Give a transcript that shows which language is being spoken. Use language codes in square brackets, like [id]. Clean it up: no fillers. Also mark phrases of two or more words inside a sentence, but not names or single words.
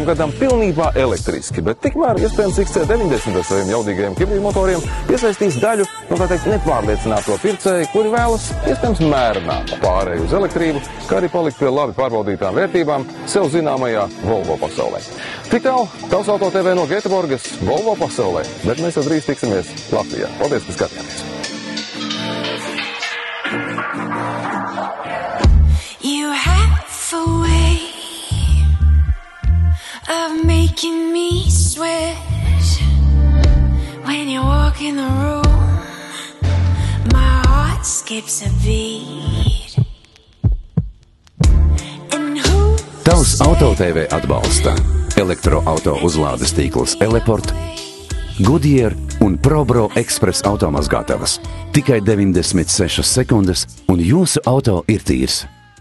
[lv] gadam pilnībā elektriski, bet tikmēr iespējams XC90 ar saviem jaudīgajiem hibrīdmotoriem piesaistīs daļu no tā teikt nepārliecināto pircēju, kuri vēlas iespējams mērenāt pārēju uz elektrību, kā arī palikt pie labi pārbaudītām vērtībām sev zināmajā Volvo pasaulē. Tik tālu Tavs Auto TV no Gēteborgas Volvo pasaulē, bet mēs jau drīz tiksimies Latvijā. Paldies, ka skatījāties! [en] You have a way of making me sweat when you walk in the room. My heart skips a beat. [lv] Tavs Auto TV atbalsta elektroauto uzlādes tīkls Eleport, Goodyear un ProBro Express automazgātavas. Tikai 96 sekundes un jūsu auto ir tīrs.